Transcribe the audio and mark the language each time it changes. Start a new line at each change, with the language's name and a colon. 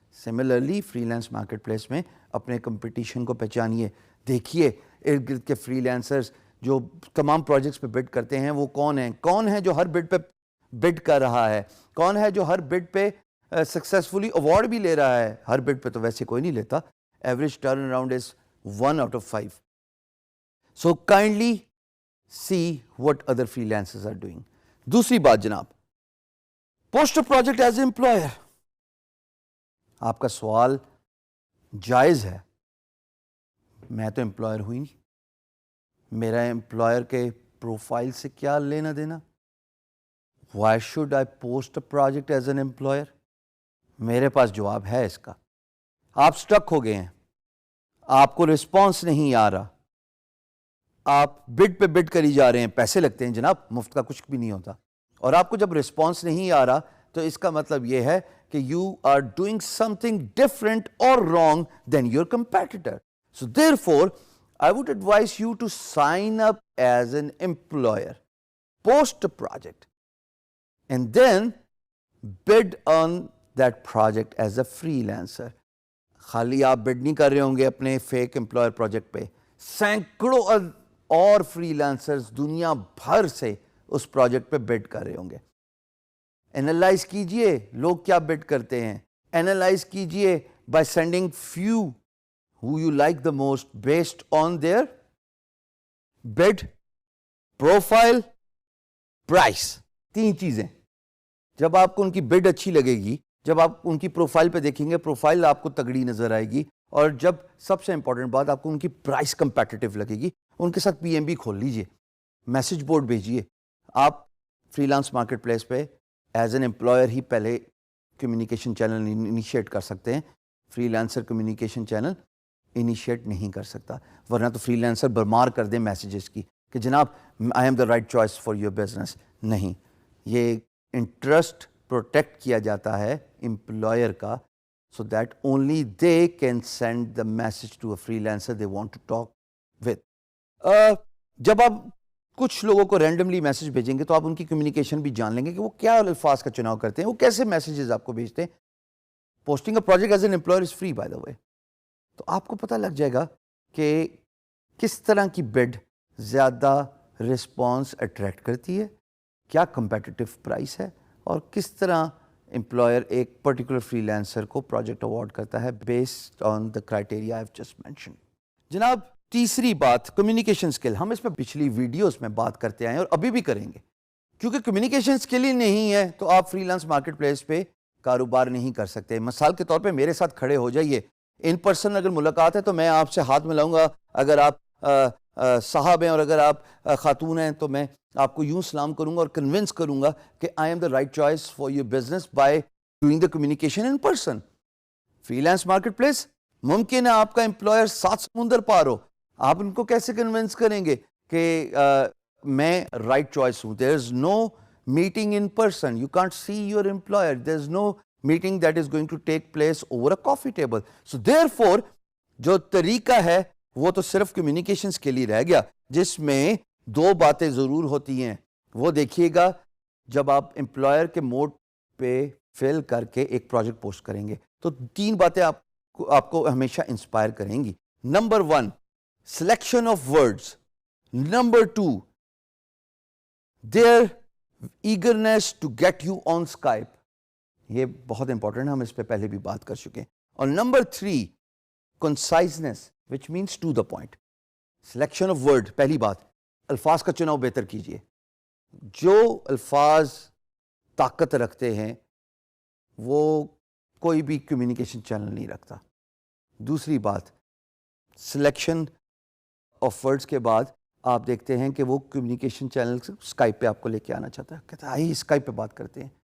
Urdu: Similarly freelance marketplace میں اپنے competition کو پہچانیے, دیکھیے ارد گرد کے فری لینسرز جو تمام پروجیکٹس پہ بڈ کرتے ہیں وہ کون ہیں, کون ہے جو ہر بڈ پہ بڈ کر رہا ہے, کون ہے جو ہر بڈ پہ سکسیسفلی ایوارڈ بھی لے رہا ہے. ہر بڈ پہ تو ویسے کوئی نہیں لیتا,
English: Average turn around is 1 out of 5. So kindly see what other freelancers are doing.
Urdu: دوسری بات جناب,
English: post a project as an employer.
Urdu: آپ کا سوال جائز ہے, میں تو امپلائر ہوئی نہیں, میرا امپلائر کے پروفائل سے کیا لینا دینا.
English: Why should I post a project as an employer?
Urdu: میرے پاس جواب ہے اس کا. آپ سٹک ہو گئے ہیں, آپ کو رسپانس نہیں آ رہا, آپ بڈ پہ بڈ کری جا رہے ہیں, پیسے لگتے ہیں جناب, مفت کا کچھ بھی نہیں ہوتا. اور آپ کو جب رسپانس نہیں آ رہا تو اس کا مطلب یہ ہے کہ
English: You are doing some thing different اور wrong then your competitor. So there four I would advise you to sign up as an employer, post a project, and then bid on that project as a freelancer.
Urdu: خالی آپ بڈ نہیں کر رہے ہوں گے اپنے fake employer project پہ, سینکڑوں اور فری لانسرز دنیا بھر سے اس پروجیکٹ پہ بڈ کر رہے ہوں گے. اینالائز کیجئے لوگ کیا بڈ کرتے ہیں, اینالائز کیجئے
English: by sending few who you like the most based on their bid, profile, price, 3 چیزیں.
Urdu: جب آپ کو ان کی بڈ اچھی لگے گی, جب آپ ان کی پروفائل پہ دیکھیں گے پروفائل آپ کو تگڑی نظر آئے گی, اور جب سب سے امپورٹنٹ بات آپ کو ان کی پرائس کمپیٹیٹو لگے گی, ان کے ساتھ پی ایم بی کھول لیجئے, میسج بورڈ بھیجیے. آپ فری لانس مارکیٹ پلیس پہ ایز این امپلائر ہی پہلے کمیونیکیشن چینل انیشیٹ کر سکتے ہیں. Free lancer communication channel initiate نہیں کر سکتا, ورنہ تو فری لانسر برمار کر دیں میسیجز کی کہ جناب
English: I am the right choice for your business.
Urdu: نہیں, یہ انٹرسٹ پروٹیکٹ کیا جاتا ہے امپلائر کا,
English: so that only they can send the message to a freelancer they want to talk with.
Urdu: جب آپ کچھ لوگوں کو رینڈملی میسج بھیجیں گے تو آپ ان کی کمیونیکیشن بھی جان لیں گے کہ وہ کیا الفاظ کا چناؤ کرتے ہیں, وہ کیسے میسیجز آپ کو بھیجتے ہیں.
English: Posting a project as an employer is free by the way.
Urdu: تو آپ کو پتہ لگ جائے گا کہ کس طرح کی بڈ زیادہ رسپانس اٹریکٹ کرتی ہے, کیا کمپیٹیٹو پرائس ہے, اور کس طرح امپلائر ایک پرٹیکولر فری لانسر کو پروجیکٹ اوارڈ کرتا ہے
English: Based on the criteria I have just mentioned.
Urdu: جناب تیسری بات کمیونیکیشن اسکل. ہم اس پہ پچھلی ویڈیوز میں بات کرتے آئے ہیں اور ابھی بھی کریں گے, کیونکہ کمیونیکیشن اسکل ہی نہیں ہے تو آپ فری لانس مارکیٹ پلیس پہ کاروبار نہیں کر سکتے. مثال کے طور پہ میرے ساتھ کھڑے ہو جائیے, ان پرسن اگر ملاقات ہے تو میں آپ سے ہاتھ ملاؤں گا, اگر آپ صاحب ہیں اور اگر آپ خاتون ہیں تو میں آپ کو یوں سلام کروں گا اور کنونس کروں گا کہ
English: I am the right choice for your business by doing the communication in person.
Urdu: Free lance market place ممکن ہے آپ کا امپلائر 7 سمندر پار ہو, آپ ان کو کیسے کنونس کریں گے کہ میں رائٹ چوائس ہوں.
English: There is no meeting in person, you can't see your employer, there is no meeting that is going to take place over a coffee table.
Urdu: So there four جو طریقہ ہے وہ تو صرف کمیونیکیشنز کے لیے رہ گیا, جس میں 2 باتیں ضرور ہوتی ہیں. وہ دیکھیے گا جب آپ امپلائر کے موڈ پہ فل کر کے ایک پروجیکٹ پوسٹ کریں گے تو 3 باتیں آپ کو ہمیشہ انسپائر کریں گی.
English: Number 1 selection of words, number 2 their eagerness to get you on Skype.
Urdu: یہ بہت امپورٹنٹ ہے, ہم اس پہ پہلے بھی بات کر چکے ہیں.
English: اور number 3 conciseness which means to the point.
Urdu: Selection of word, پہلی بات الفاظ کا چناؤ بہتر کیجیے. جو الفاظ طاقت رکھتے ہیں وہ کوئی بھی کمیونیکیشن چینل نہیں رکھتا. دوسری بات سلیکشن آف ورڈز کے بعد آپ دیکھتے ہیں کہ وہ کمیونیکیشن چینل اسکائپ پہ آپ کو لے کے آنا چاہتا ہے, کہتا ہے آئیے اسکائپ پہ بات کرتے ہیں.